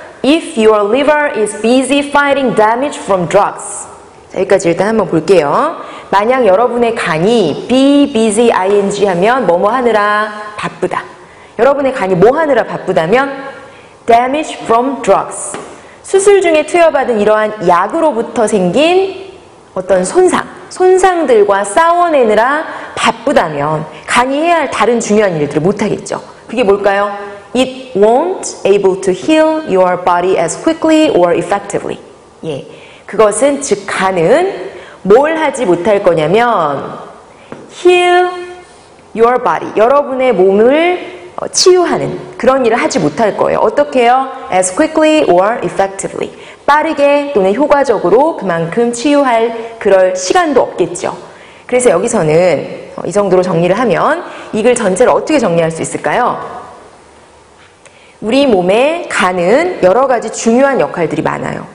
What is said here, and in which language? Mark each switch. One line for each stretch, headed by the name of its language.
English: If your liver is busy fighting damage from drugs.
Korean: 자, 여기까지 일단 한번 볼게요. 만약 여러분의 간이 be busy ing 하면 뭐뭐 하느라 바쁘다. 여러분의 간이 뭐 하느라 바쁘다면 damage from drugs. 수술 중에 투여받은 이러한 약으로부터 생긴 어떤 손상들과 싸워내느라 바쁘다면 간이 해야 할 다른 중요한 일들을 못하겠죠. 그게 뭘까요?
English: It won't able to heal your body as quickly or effectively.
Korean: 예, 그것은 즉 간은 뭘 하지 못할 거냐면
English: heal your body,
Korean: 여러분의 몸을 치유하는 그런 일을 하지 못할 거예요. 어떻게 해요?
English: As quickly or effectively.
Korean: 빠르게 또는 효과적으로 그만큼 치유할 그럴 시간도 없겠죠. 그래서 여기서는 이 정도로 정리를 하면 이 글 전체를 어떻게 정리할 수 있을까요? 우리 몸의 간은 여러 가지 중요한 역할들이 많아요.